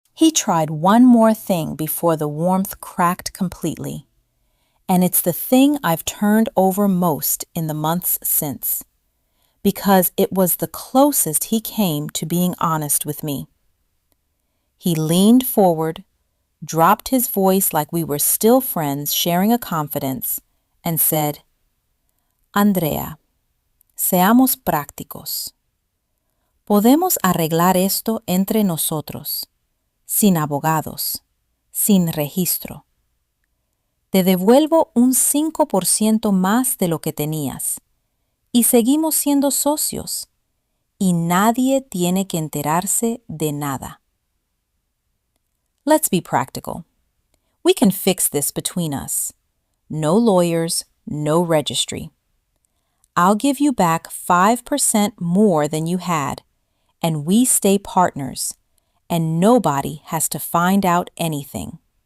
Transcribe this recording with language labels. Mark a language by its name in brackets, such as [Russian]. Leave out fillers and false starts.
[English] He tried one more thing before the warmth cracked completely, and it's the thing I've turned over most in the months since, because it was the closest he came to being honest with me. He leaned forward, dropped his voice like we were still friends sharing a confidence, and said, [Spanish] Andrea, seamos prácticos. Podemos arreglar esto entre nosotros, sin abogados, sin registro. Te devuelvo un 5% más de lo que tenías, y seguimos siendo socios, y nadie tiene que enterarse de nada. [English] Let's be practical. We can fix this between us. No lawyers, no registry. I'll give you back 5% more than you had, and we stay partners, and nobody has to find out anything.